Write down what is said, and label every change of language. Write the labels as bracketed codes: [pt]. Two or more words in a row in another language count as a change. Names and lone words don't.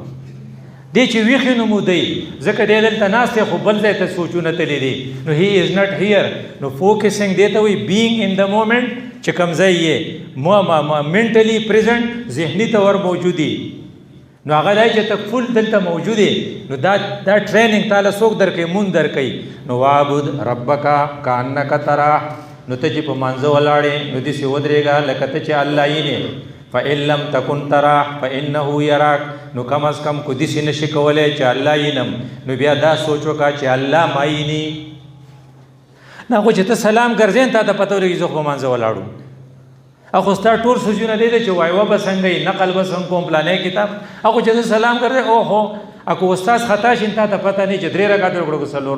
[ps] دی چې ویښې نو مودی ځکه دی دلته ناست دی خو بل ځای ته سوچونه تللی دي. [en] نو he is not here. [ps] نو فوکسینګ دی ته وایي [en] being in the moment [ps] چې کوم ځای یې [en] mentally present [ps] ذهني طور موجودي. نو هغه دی چې ته فل دلته موجود یې. نو دا ټریننګ تاله څوک درکوي؟ مونږ درکوي. [ar] نو وعبد ربک کانک تراه. [ps] نو ته چې په مانځه ولاړې نو داسې ودرېږه لکه ته چې الله یینې. [ar] فإن لم تكن تراه فإنه يراك. [ps] نو کم از کم کو داسې نشي کولی چې الله یینم نو بیا دا سوچ وکړه چې الله ما ییني. نه خو چې ته سلام ګرځې تا ته پته ولګي زه خو په مانځه ولاړو. اخو ستا ټول سوچونه دی چې وایوه به څنګه نقل به څنګه کوم پلانې کتاب. اخو چې زه سلام ګرځې اوهو اکو استاد خطا شي تا ته پته نه چې 3 رکعات وکړو که 4.